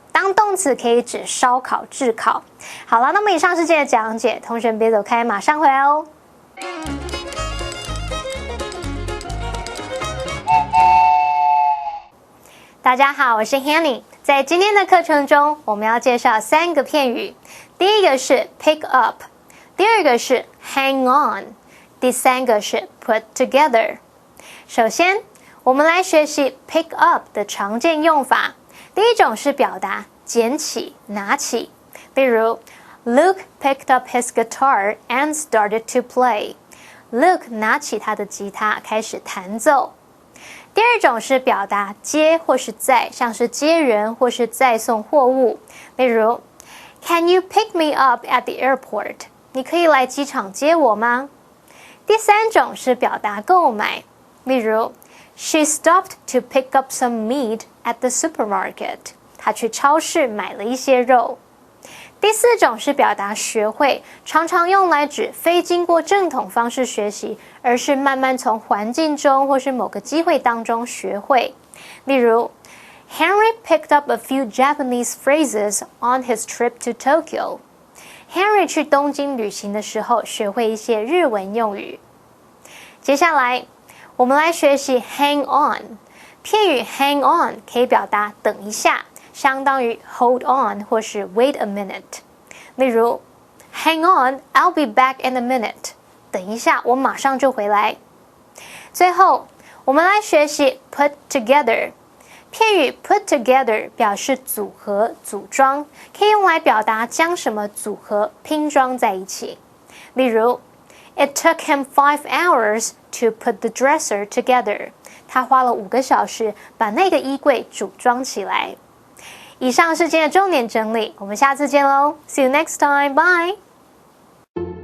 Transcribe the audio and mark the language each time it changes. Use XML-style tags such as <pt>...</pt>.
<zh>当动词可以指烧烤、炙烤。好了，那么以上是今天的讲解，同学们别走开，马上回来哦。大家好，我是 Hanny。在今天的课程中，我们要介绍3个片语。第一个是 pick up， 第二个是 hang on， 第三个是 put together。首先，我们来学习 pick up 的常见用法。第一种是表达捡起、拿起，比如</zh> <en>Luke picked up his guitar and started to play.</en> <zh>Luke 拿起他的吉他开始弹奏。第二种是表达接或是载，像是接人或是载送货物，例如</zh> <en>Can you pick me up at the airport?</en> <zh>你可以来机场接我吗？第三种是表达购买，例如</zh> <en>She stopped to pick up some meat at the supermarket.</en> <zh>她去超市买了一些肉。第四种是表达学会，常常用来指非经过正统方式学习，而是慢慢从环境中或是某个机会当中学会。</zh> <en>例如 Henry picked up a few Japanese phrases on his trip to Tokyo.</en> <zh>Henry 去东京旅行的时候学会一些日文用语。接下来我们来学习 hang on。片语 hang on 可以表达等一下，相当于 hold on 或是 wait a minute。</zh> <en>例如 hang on, I'll be back in a minute。</en> <zh>等一下，我马上就回来。最后我们来学习 put together。片语 put together 表示组合、组装，可以用来表达将什么组合、拼装在一起。</zh> <en>例如 It took him 5 hours to put the dresser together.</en> <zh>他花了5个小时把那个衣柜组装起来。以上是今天的重点整理，我们下次见喽 ！</zh> <en>See you next time. Bye.</en>